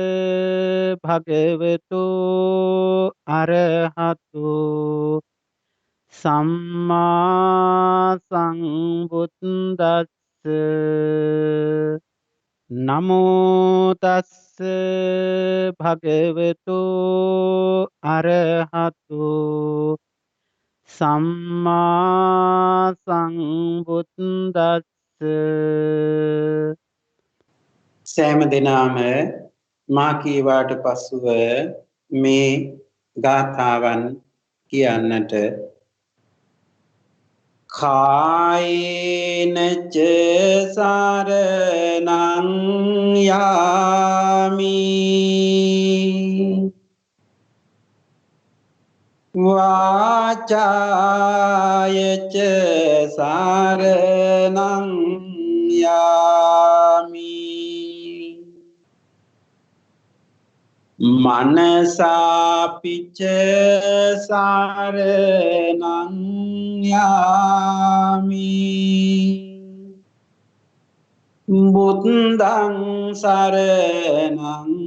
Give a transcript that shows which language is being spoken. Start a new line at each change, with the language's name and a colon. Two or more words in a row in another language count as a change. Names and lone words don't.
Pali: භගවතු අරහතු සම්මා සම්බුද්දස්ස නමෝ තස්ස භගවතු අරහතු සම්මා සම්බුද්දස්ස
Sinhala: සෑම දෙනාම මා කීවාට පසුව මේ ගාථාවන් කියන්නට කායේනච
Pali: සරණං යාමි වාචායච සරණං යාමි මනසාපිච සරණං යාමි බුද්ධං සරණං